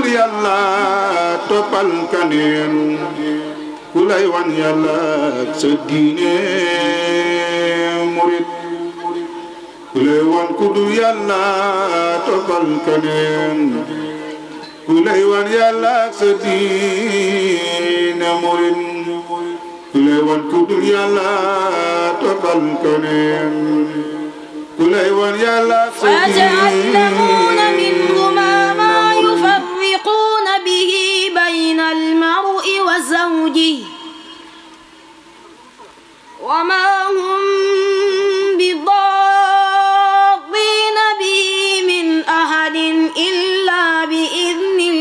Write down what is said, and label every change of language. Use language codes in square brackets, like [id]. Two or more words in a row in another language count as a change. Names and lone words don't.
[wo] yàlla toppal kaneen ku lay wan yàlla ak sa diine murit ku lay wan ku dul yàlla toppal kaneen ku lay wan yàlla ak sa diine murit ku lay wan ku dul yàlla toppal kaneen ku lay wan yàlla ak sa diine [ar] به بين المرء وزوجه وما هم بضارين به من أحد إلا بإذن